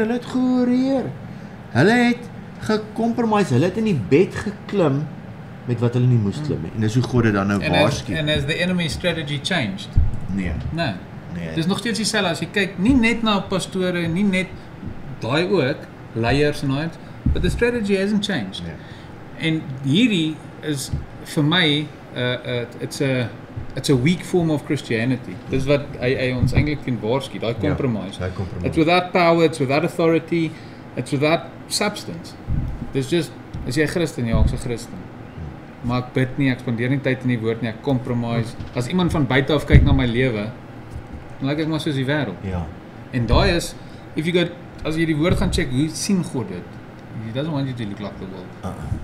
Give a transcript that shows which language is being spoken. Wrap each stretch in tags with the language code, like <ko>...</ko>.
<af>Hulle het gehoreer. Hulle het gecompromise. Hulle het in die bed geklim met wat hulle nie moes klim nie. En dis hoe God dit dan nou waarsku.</af> <en>And has the enemy strategy changed?</en> <af>Nee. Nee. Dis nog steeds dieselfde as jy kyk, nie net na pastore, nie net daai ook, leiers en daai,</af> <en>but the strategy hasn't changed.</en> <af>Nee. En hierdie is vir my</af> <en>it's a weak form of Christianity.</en> <af>Dis wat hy ons eintlik kan waarsku, daai compromise. Ja, compromise.</af> <en>It's without power, it's without authority, it's without substance.</en> <af>Dis just as jy Christen, ja, ek's 'n Christen. Maar ek bid nie, ek spandeer nie tyd in die woord nie, ek compromise. As iemand van buite af kyk na my lewe, dan lyk ek maar soos die wêreld. Ja. En daai is,</af> <en>if you go,</en> <af>as jy die woord gaan check, hoe sien God dit?</af> <en>He doesn't want you to look like the world.</en>